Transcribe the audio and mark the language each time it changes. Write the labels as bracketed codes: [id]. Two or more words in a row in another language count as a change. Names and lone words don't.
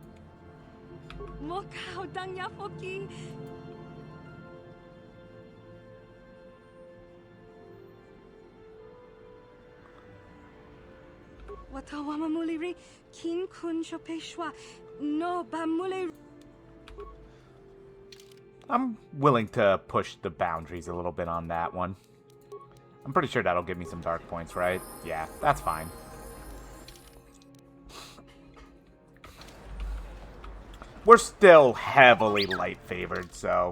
[en] Mokau dangya foki. Watawama muliri kin kun chopeshwa no bamule. I'm willing to push the boundaries a little bit on that one. I'm pretty sure that'll give me some dark points, right? Yeah, that's fine. We're still heavily light favored, so...